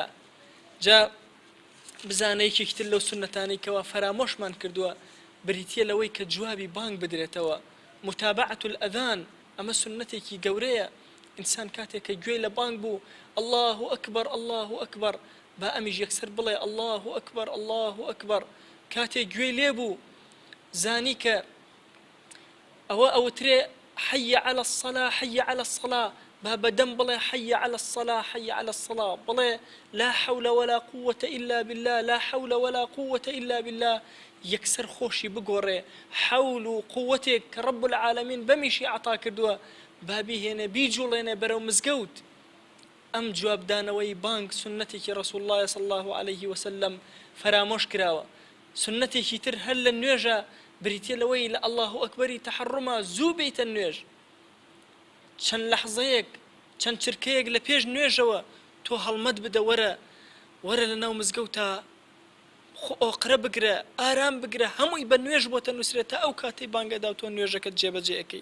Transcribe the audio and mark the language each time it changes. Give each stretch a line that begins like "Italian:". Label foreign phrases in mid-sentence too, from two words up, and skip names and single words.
Central Kurdish: جا بزانەیەکێکی تر لەو سنەتانەی کەوا فەرامۆشمان کردووە بریتە لەوەی کە جوابی بانگ بدرێتەوە،
Arabic: متابعة الأذان.
Central Kurdish: ئەمە سنەتێکی گەورەیە. ئینسان کاتێک کە گوێی لە بانگ بوو
Arabic: الله ئەکبەر الله ئەکبەر
Central Kurdish: با ئەمیش یەکسەر بڵێ
Arabic: الله ئەکبەر الله ئەکبەر.
Central Kurdish: کاتێک گوێی لێ بوو زانی کە ئەوترێ
Arabic: حي على الصلاة حي على الصلاة،
Central Kurdish: با بەدەم بڵێ
Arabic: حي على الصلاة حي على الصلاة، بڵێ لا حول ولا قوة إلا بالله لا حول ولا قوة إلا بالله.
Central Kurdish: یەکسەر خۆشی بگۆڕێ حەول و قووەتێک کە
Arabic: ڕەب العالەمین
Central Kurdish: بەمیشی عەتا کردووە با بیهێنێ بیجوڵێنێ بەرەو مزگەوت. ئەم جوابدانەوەی بانگ سنەتێکی ڕەسوول الله
Arabic: صلی الله عليه وسلم
Central Kurdish: فەرامۆش کراوە. سنەتێکی تر هەر لە نوێژە بریتە لەوەی لە الله ئەکبەری تەحەڕومە زوو بیتە نوێژ. چەند لەحزەیەک چەند چرکەیەک لە پێش نوێژەوە تۆ هەڵمەت بدە وەرە لە ناو مزگەوتە ئۆقرە بگرە ئارام بگرە هەمووی بە نوێژ بۆتە نووسرێت تا ئەو کاتەی بانگەدا تۆ نوێژەکەت جێبەجێ ئەەکەی.